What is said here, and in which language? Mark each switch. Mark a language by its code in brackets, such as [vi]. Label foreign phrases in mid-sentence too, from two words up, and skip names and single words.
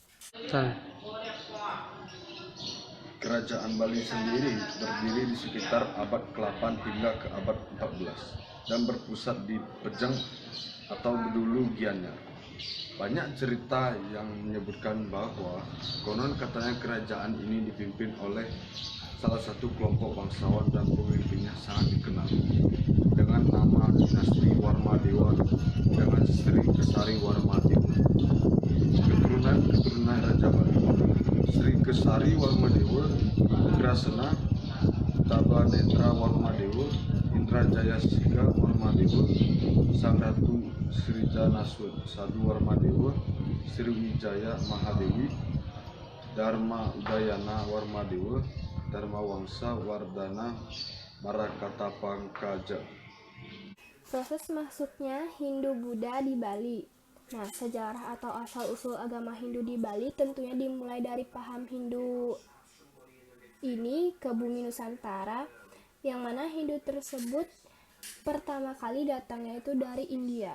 [id] Kerajaan Bali sendiri berdiri di sekitar abad ke-8 hingga ke abad ke-14 dan berpusat di Pejang atau Bedulu Gianyar. Banyak cerita yang menyebutkan bahwa konon katanya kerajaan ini dipimpin oleh salah satu kelompok bangsawan dan pemimpinnya sangat dikenal dengan nama dinasti Warmadewa dengan Sri Kesari Warmadewa. Keturunan Raja Bali: Sri Kesari Warmadewa, Indrasena, Tabanetra Warmadewa, Indrajaya Siga Warmadewa, Sang Ratu Srijanaswet Sadu Warmadewa, Sriwijaya Mahadewi, Dharma Udayana Warmadewa, Dharma Wangsa Wardana Marakatapangkaja. Proses masuknya Hindu-Buddha di Bali. Nah, sejarah atau asal-usul agama Hindu di Bali tentunya dimulai dari paham Hindu ini ke bumi Nusantara, yang mana Hindu tersebut pertama kali datangnya itu dari India.